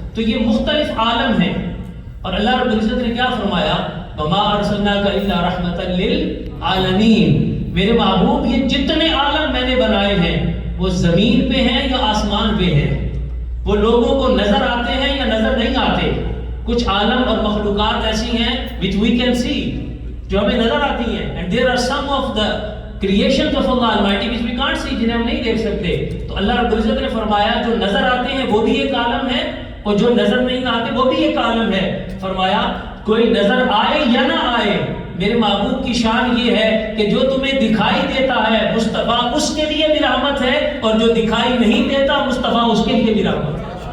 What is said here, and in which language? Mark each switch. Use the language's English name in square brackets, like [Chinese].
[Urdu] تو یہ مختلف عالم ہیں. اور اللہ رب العزت نے کیا فرمایا؟ [Arabic] وَمَا أَرْسَلْنَاكَ إِلَّا رَحْمَةً لِلْعَالَمِينَ. [Urdu] میرے محبوب یہ جتنے عالم میں نے بنائے ہیں وہ زمین پہ ہیں یا آسمان پہ ہیں، وہ لوگوں کو نظر آتے ہیں یا نظر نہیں آتے. کچھ عالم اور مخلوقات ایسی ہیں [English] which we can see، [Urdu] جو ہمیں نظر آتی ہیں، [English] and there are some of the creations of Allah Almighty which we can't see، [Urdu] جنہیں ہم نہیں دیکھ سکتے. تو اللہ رب العزت نے فرمایا جو نظر آتے ہیں وہ بھی ایک عالم ہے اور جو نظر نہیں آتے وہ بھی ایک عالم ہے. فرمایا کوئی نظر آئے یا نہ آئے، میرے محبوب کی شان یہ ہے کہ جو تمہیں دکھائی دیتا ہے مصطفیٰ اس کے لیے بھی رحمت ہے، اور جو دکھائی نہیں دیتا مصطفیٰ اس کے لیے بھی رحمت ہے.